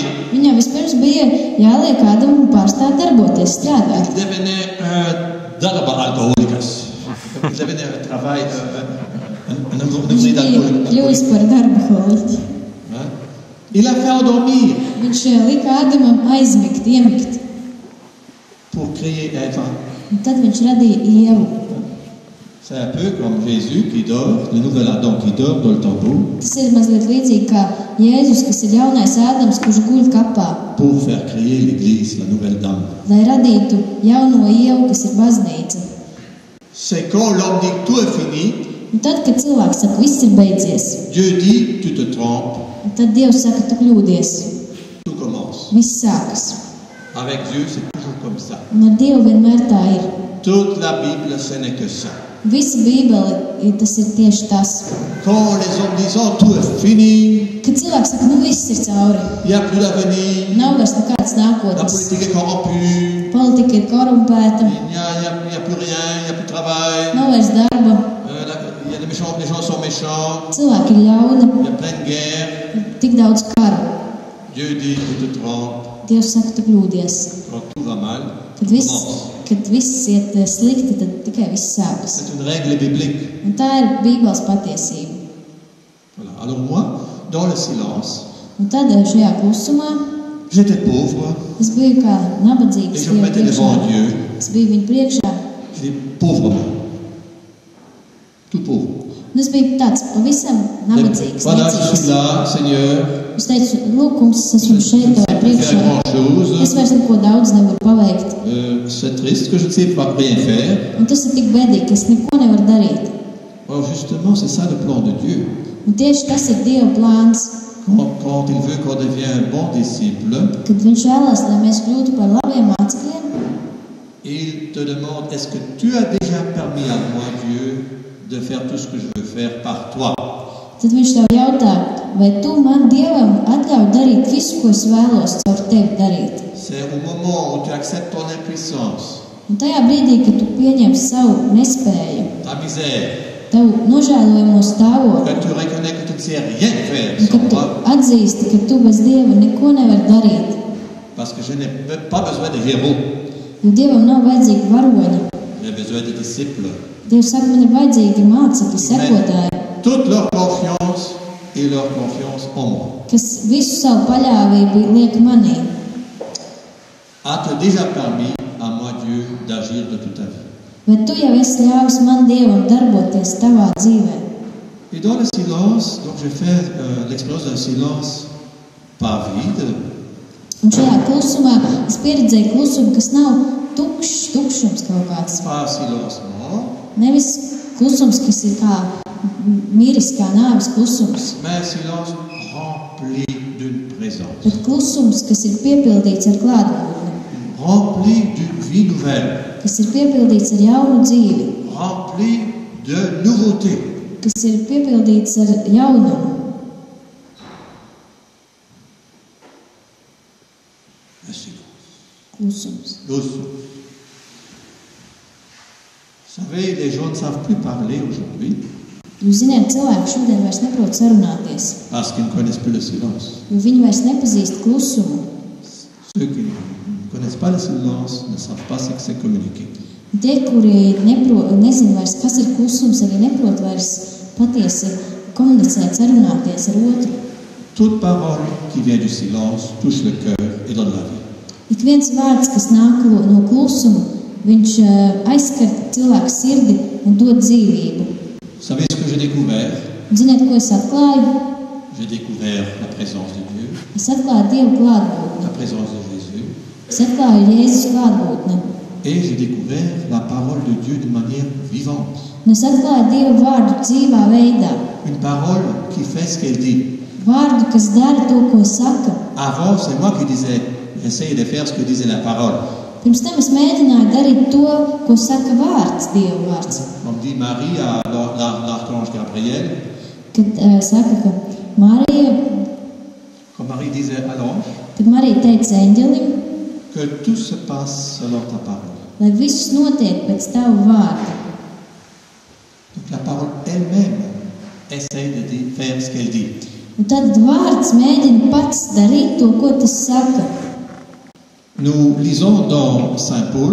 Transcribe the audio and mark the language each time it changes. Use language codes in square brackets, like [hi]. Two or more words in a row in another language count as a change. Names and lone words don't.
[lv] Viņam vispirms bija jāliek Ādamam pārstāt darboties, strādāt. [fr] Il devenait [lv] darba alkoholikas. [fr] Il devenait un travail, un [lv] Viņš [fr] ouvrier [lv] bija [fr] d'alcoholique. [lv] kļuvis par darbaholiķi. [fr] Il a fait endormir [lv] Viņš lika Ādamam aizmigt, iemigt. [fr] pour créer Ève. [lv] Un tad viņš radīja Ievu. [fr] C'est un peu comme Jésus qui dort, le nouvel Adam qui dort dans le tombeau, [lv] Tas ir mazliet līdzīgi kā Jēzus, kas ir jaunais Ādams, kurš guļ kapā, [fr] pour faire créer l'Église, la nouvelle dame. [lv] lai radītu jauno Ievu, kas ir baznīca. [fr] C'est quand l'homme dit que tout est fini, [lv] Un tad, kad cilvēks saka, viss ir beidzies, [fr] Dieu dit, tu te trompes, [lv] tad Dievs saka, tu kļūdies. [fr] tout commence. [lv] Viss sākas. [fr] Avec Dieu, c'est toujours comme ça. [lv] Un ar Dievu vienmēr tā ir. [fr] Toute la Bible, ce n'est que ça. [lv] Visa Bībele, tas ir tieši tas. [fr] Quand les hommes disent, oh, tout est fini, [lv] Kad cilvēks saka, viss ir cauri, [fr] il n'y a plus d'avenir, [lv] nav vairs nekāds [fr] la [lv] nākotnes, [fr] politique est corrompue, [lv] politika ir korumpēta, [fr] il n'y a plus rien, il n'y a plus de travail, [lv] nav vairs darba, [fr] il y a des méchants, les gens sont méchants, [lv] cilvēki ir ļauni, [fr] il y a plein de guerres. [lv] ir tik daudz kara. [fr] Dieu dit, tu te trompes, [lv] Dievs saka, tu kļūdies. [fr] quand tout va mal, [lv] Kad viss iet slikti, tad tikai viss sākas. [fr] c'est une règle biblique. [lv] Un tā ir Bībeles patiesība. [fr] Voilà. Alors moi, dans le silence, [lv] Un tad šajā klusumā [fr] j'étais pauvre, [lv] es biju kā [fr] et [lv] nabadzīgs [fr] je me mettais devant Dieu, [lv] Es biju viņu priekšā. [fr] je dis, pauvre moi, tout pauvre. [lv] Un es biju tāds pavisam nabadzīgs. [fr] Voilà, je [lv] necīgs. [fr] suis là, Seigneur, [lv] Es teicu, lūk, kungs, es esmu šeit, [fr] je ne [lv] tev [fr] sais pas [lv] priekšā. [fr] faire grand-chose, [lv] Es vairs neko daudz nevaru paveikt. [fr] c'est triste que je ne sais pas rien faire. [lv] Un tas ir tik bēdīgi, ka es neko nevaru darīt. [fr] Or, justement, c'est ça le plan de Dieu. [lv] Un tieši tas ir Dieva plāns, [fr] Quand il veut qu'on devienne un bon disciple, [lv] kad viņš vēlās, lai mēs kļūtu par labiem mācekļiem. [fr] il te demande, est-ce que tu as déjà permis à moi, Dieu, de faire tout ce que je veux faire par toi? [lv] Tad viņš tev jautā, vai tu man Dievam atļauj darīt visu, ko es vēlos caur tevi darīt. [fr] C'est au moment où tu acceptes ton impuissance, [lv] Un tajā brīdī, kad tu pieņem savu nespēju, [fr] ta misère, [lv] tavu nožēlojamo stāvokli, [fr] que tu reconnais que tu ne sais rien faire [lv] un kad [fr] sans [lv] tu [fr] moi, [lv] atzīsti, ka tu bez Dieva neko nevari darīt, [fr] parce que je n'ai pas besoin de héros, [lv] jo Dievam nav vajadzīgi varoņi. [fr] j'ai besoin de disciples. [lv] Dievs saka, man ir vajadzīgi mācekļi, sekotāji, [fr] Toute leur confiance et leur confiance en moi. [lv] kas visu savu paļāvību liek manī. [fr] A-t-il déjà permis à moi, Dieu, d'agir de toute ta vie? [lv] Vai tu jau esi ļāvis man Dievam darboties tavā dzīvē? [fr] Et dans le silence, donc j'ai fait l'expérience d'un silence pas vide, [lv] Un šajā klusumā es pieredzēju klusumu, kas nav tukšums kaut kāds. [fr] pas silence mort, [lv] Nevis klusums, kas ir kā miris, kā nāves klusums, [fr] mais un silence rempli d'une présence, [lv] bet klusums, kas ir piepildīts ar klātbūtni, [fr] rempli d'une vie nouvelle, [lv] kas ir piepildīts ar jaunu dzīvi, [fr] rempli de nouveautés. [lv] kas ir piepildīts ar jaunumu. [fr] Un silence. [lv] Klusums. [fr] Vous savez, les gens ne savent plus parler aujourd'hui [lv] Jūs zināt, cilvēki šodien vairs neprot sarunāties, [fr] parce qu'ils ne connaissent plus le silence. [lv] jo viņi vairs nepazīst klusumu. [fr] Ceux qui ne connaissent pas le silence ne savent pas ce que c'est communiquer. [lv] Tie, kuri nezin vairs, kas ir klusums, arī neprot vairs patiesi komunicēt, sarunāties ar otru. [fr] Toute parole qui vient du silence touche le cœur et donne la vie. [lv] Ik viens vārds, kas nāk no klusuma, viņš aizskar cilvēku sirdi un dod dzīvību. [fr] Vous savez ce que j'ai découvert? [lv] Un ziniet, ko es atklāju? [fr] J'ai découvert la présence de Dieu, [lv] Es atklāju Dievu klātbūtni. [fr] la présence de Jésus, [lv] Es atklāju Jēzus klātbūtni. [fr] et j'ai découvert la parole de Dieu de manière vivante. [lv] Un es atklāju Dievu vārdu dzīvā veidā. [fr] Une parole qui fait ce qu'elle dit. [lv] Vārdu, kas dara to, ko saka. [fr] Avant, c'est moi qui disais, j'essayais de faire ce que disait la parole. [lv] Pirms tam es mēģināju darīt to, ko saka vārds, Dieva vārds. [fr] On dit Marie à l'archange Gabriel, [lv] Kad saka, ka Marija, [fr] quand Marie disait à l'ange, [lv] kad Marija teica eņģelim, [fr] que tout se passe selon ta parole. [lv] lai viss notiek pēc tavu vārdu. [fr] Donc la parole elle-même essaye de faire ce qu'elle dit. [lv] Un tad vārds mēģina pats darīt to, ko tas saka. [fr] Nous lisons dans Saint Paul,